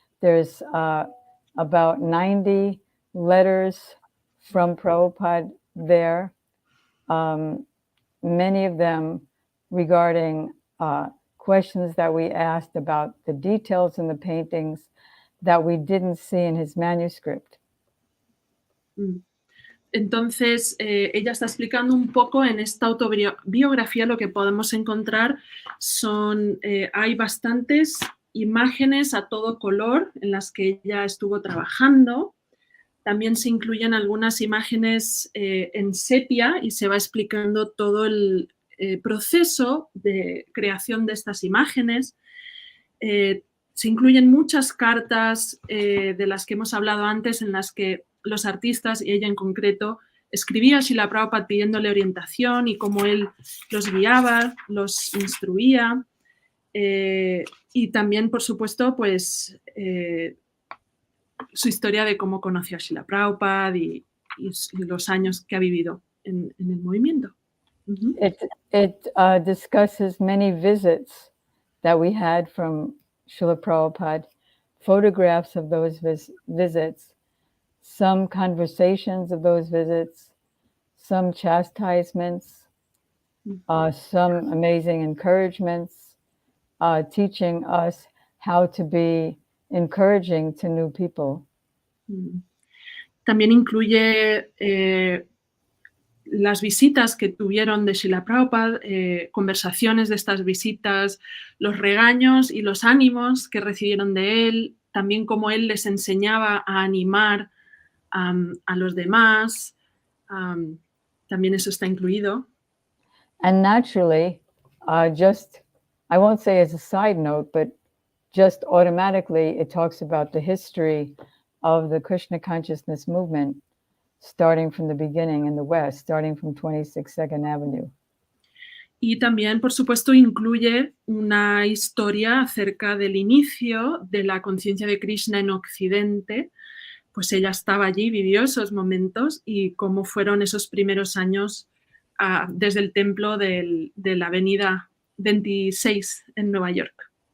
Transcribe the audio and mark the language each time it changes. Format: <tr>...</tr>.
<en>There's about 90 letters from Prabhupada there, many of them regarding questions that we asked about the details in the paintings that we didn't see in his manuscript.</en> <es>Entonces, ella está explicando un poco en esta autobiografía lo que podemos encontrar son, hay bastantes imágenes a todo color en las que ella estuvo trabajando. También se incluyen algunas imágenes en sepia y se va explicando todo el proceso de creación de estas imágenes. Se incluyen muchas cartas de las que hemos hablado antes, en las que los artistas, y ella en concreto, escribía a Srila Prabhupada pidiéndole orientación y cómo él los guiaba, los instruía. Y también, por supuesto, pues su historia de cómo conoció a Srila Prabhupada y los años que ha vivido en el movimiento.</es> <en>It discusses many visits that we had from Srila Prabhupada, photographs of those visits, some conversations of those visits, some chastisements, some amazing encouragements, teaching us how to be encouraging to new people.</en> <es>También incluye las visitas que tuvieron de Srila Prabhupada, conversaciones de estas visitas, los regaños y los ánimos que recibieron de él, también cómo él les enseñaba a animar a los demás. También eso está incluido.</es> <en>And naturally, just, I won't say as a side note, but just automatically it talks about the history of the Krishna consciousness movement, starting from the beginning in the West, starting from 26 Second Avenue.</en> <es>Y también, por supuesto, incluye una historia acerca del inicio de la conciencia de Krishna en Occidente. Pues ella estaba allí, vivió esos momentos y cómo fueron esos primeros años desde el templo de la avenida 26 en Nueva York.</es>